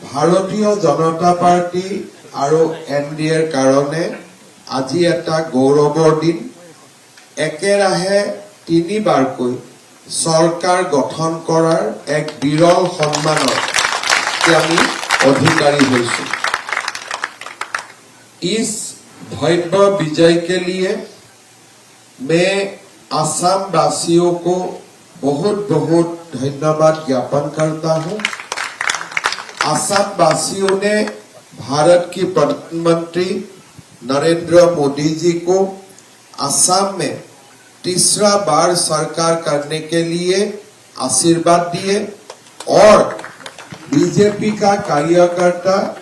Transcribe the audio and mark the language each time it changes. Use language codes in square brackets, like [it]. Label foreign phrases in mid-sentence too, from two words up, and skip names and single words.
[as] ভাৰতীয় জনতা পাৰ্টি আৰু এনডিএৰ কাৰণে আজি এটা গৌৰৱৰ দিন। একেৰাহে তিনিবাৰকৈ চৰকাৰ গঠন কৰাৰ এক বিৰল সন্মানৰ আমি অধিकारी হৈছো। [hi] इस भव्य विजय के लिए मैं असम वासियों को बहुत बहुत धन्यवाद ज्ञापन करता हूं। असम वासियों ने भारत की प्रधानमंत्री नरेंद्र मोदी जी को असम में तीसरा बार सरकार करने के लिए आशीर्वाद दिए और बीजेपी का कार्यकर्ता